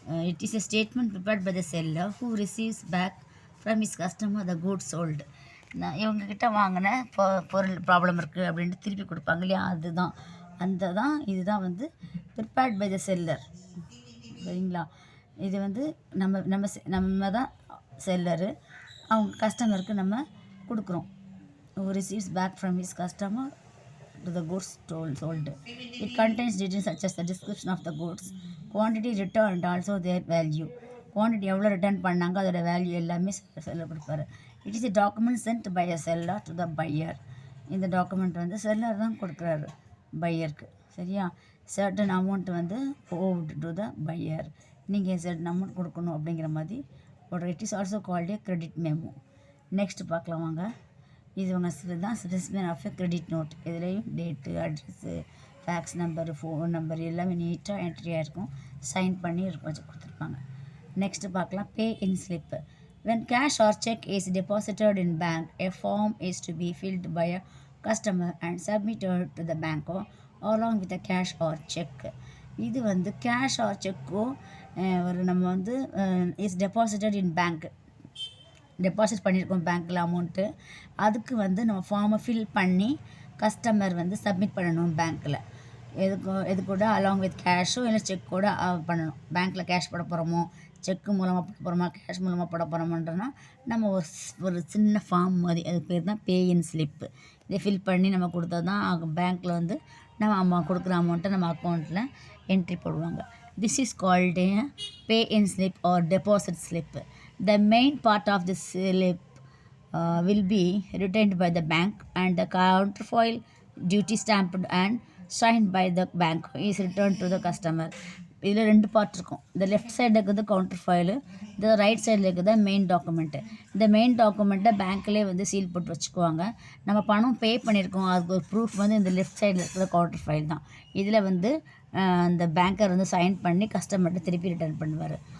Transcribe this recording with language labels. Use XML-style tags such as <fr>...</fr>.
<en>It is a statement prepared by the seller who receives back from his customer the goods sold.</en> <ta>இவங்கக்கிட்ட வாங்கின பொருள் problem இருக்குது அப்படின்ட்டு திருப்பி கொடுப்பாங்க இல்லையா, அதுதான் இதுதான் வந்து</ta> <en>Prepared by the seller.</en> <ta>சரிங்களா? இது வந்து நம்ம தான் செல்லரு, அவங்க கஸ்டமருக்கு நம்ம கொடுக்குறோம்.</ta> <en>who receives back from his customer to the goods sold. It contains details such as the description of the goods, quantity returned and also their value.</en> <ta>Quantity எவ்வளோ ரிட்டர்ன் பண்ணாங்க, அதோட வேல்யூ எல்லாமே செல்லர் கொடுப்பாரு.</ta> <en>It is a document sent by a seller to the buyer.</en> <ta>இந்த document வந்து seller தான் கொடுக்குறாரு பையருக்கு. சரியா? சர்டன் அமௌண்ட் வந்து owed டு த பையர், நீங்கள் சர்டன் அமௌண்ட் கொடுக்கணும் அப்படிங்கிற மாதிரி ஒரு.</ta> <en>It is also called a credit memo.</en> <ta>Next பார்க்கலாம் வாங்க. இது உங்கள் தான் specification of a credit note. இதுலேயும் date, address, facts number, phone number எல்லாமே நீட்டாக என்ட்ரியாக இருக்கும், சைன் பண்ணி வச்சு கொடுத்துருப்பாங்க. நெக்ஸ்ட்டு பார்க்கலாம், பே இன் slip.</ta> <en>When cash or check is deposited in bank, a form is to be filled by a customer and submitted to the bank along with a cash or check.</en> <ta>இது வந்து cash R செக்கோ ஒரு நம்ம வந்து</ta> <en>is deposited in bank,</en> <ta>deposit பண்ணியிருக்கோம் பேங்க்கில் amount, அதுக்கு வந்து நம்ம ஃபார்மை ஃபில் பண்ணி கஸ்டமர் வந்து சப்மிட் பண்ணணும் பேங்க்கில். எது கூட அலாங் வித் கேஷோ இல்லை செக் கூட பண்ணணும். பேங்க்கில் கேஷ் போட போகிறோமோ, செக்கு மூலமாக போட போகிறோமா, கேஷ் மூலமாக போட போகிறோமோன்றனா நம்ம ஒரு சின்ன ஃபார்ம் மாதிரி, அது பேர் தான் பே இன் ஸ்லிப்பு. இதை ஃபில் பண்ணி நம்ம கொடுத்தா தான் பேங்க்கில் வந்து நம்ம கொடுக்குற அமௌண்ட்டை நம்ம அக்கௌண்ட்டில் என்ட்ரி போடுவாங்க.</ta> <en>This is called a pay in slip or deposit slip. The main part of the slip will be retained by the bank and the counterfoil duty stamped and signed by the bank is returned to the customer.</en> <ta>இதில் 2 part இருக்கும். இந்த left சைடில் இருக்கிறது counter file, இந்த right சைடில் இருக்கிறது main document. இந்த main டாக்குமெண்ட்டை பேங்க்லேயே வந்து சீல் போட்டு வச்சுக்குவாங்க. நம்ம பணம் பே பண்ணியிருக்கோம், அதுக்கு ஒரு ப்ரூஃப் வந்து இந்த லெஃப்ட் சைடில் இருக்கிற கவுண்டர் ஃபைல் தான். இதில் வந்து அந்த பேங்கர் வந்து சைன் பண்ணி கஸ்டமர்கிட்ட திருப்பி ரிட்டர்ன் பண்ணுவார்.</ta>